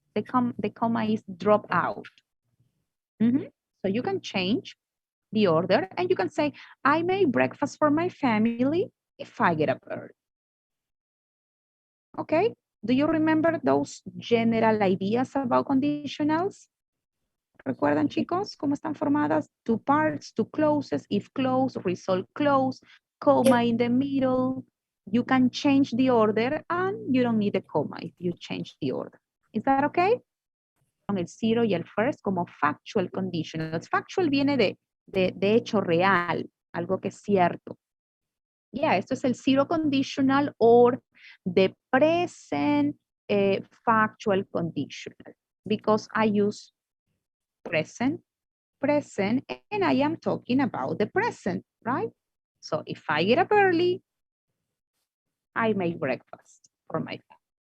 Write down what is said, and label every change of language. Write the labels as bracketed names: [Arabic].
[English] The comma is dropped out. So you can change the order and you can say, I make breakfast for my family if I get up early. Okay? Do you remember those general ideas about conditionals? [Spanish] ¿Recuerdan, chicos, cómo están formadas? [English] Two parts, two clauses, if clause, result clause, comma in the middle. You can change the order and you don't need a comma if you change the order. Is that okay? [Spanish] Con el zero y el first como factual conditionals. Factual viene de hecho real, algo que es cierto. [English] Yeah, [Spanish] esto es el [English] zero conditional or the present factual conditional because I use present, and I am talking about the present, right? So if I get up early, I make breakfast for my family.